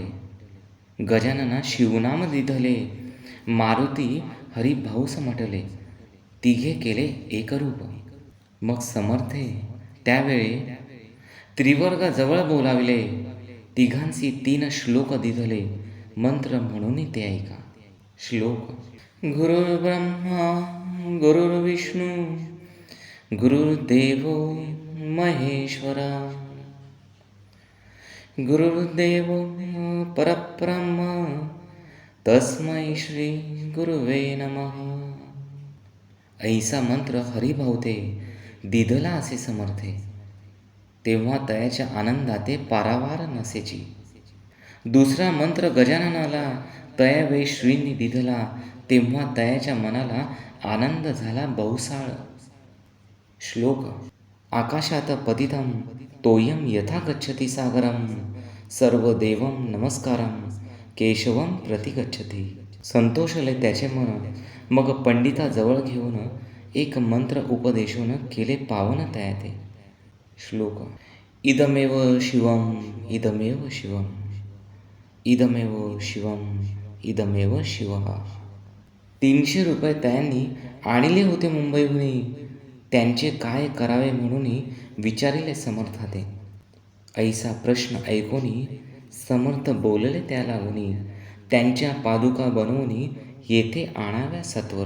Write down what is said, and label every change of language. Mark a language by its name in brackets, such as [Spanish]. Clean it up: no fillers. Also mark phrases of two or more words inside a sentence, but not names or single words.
[Marathi] गजानना शिवनाम दिधले. मारुती हरिभाऊस म्हटले. तिघे केले एकरूप. मग समर्थे त्यावेळे त्रिवर्गाजवळ बोलाविले. तिघांसी 3 श्लोक दिधले. मंत्र म्हणून ते ऐका. श्लोक. [Sanskrit] गुरुर्ब्रह्मा गुरुर्विष्णू गुरुर्देवो महेश्वरा. गुरुर्देवो परब्रह्म तस्मै श्री गुरुवे नमः. [Marathi] ऐसा मंत्र हरिभाऊ ते दिधला असे समर्थे. तेव्हा तयाच्या आनंदाते पारावार नसेची. दुसरा मंत्र गजाननाला तयावेळी श्रींनी दिधला. तेव्हा तयाच्या मनाला आनंद झाला बहुसाळ. श्लोक. [Sanskrit] आकाशात पतितं तोयम यथा गच्छति सागरम. सर्व देवं नमस्कारम केशवम प्रति गच्छति. [Marathi] संतोषले त्याचे मन. मग पंडिताजवळ घेऊन एक मंत्र उपदेशून केले पावन तयाते. श्लोक. [Sanskrit] इदमेव शिवम इदमेव शिवम इदमेव शिवम इदमेव शिवः. [Marathi] 300 रुपये त्यांनी आणले होते मुंबईहून. त्यांचे काय करावे म्हणून विचारिले समर्थाते. ऐसा प्रश्न ऐकोनी समर्थ बोलले त्या लागुनी, त्यांच्या पादुका बनवून येथे आणाव्या सत्वर.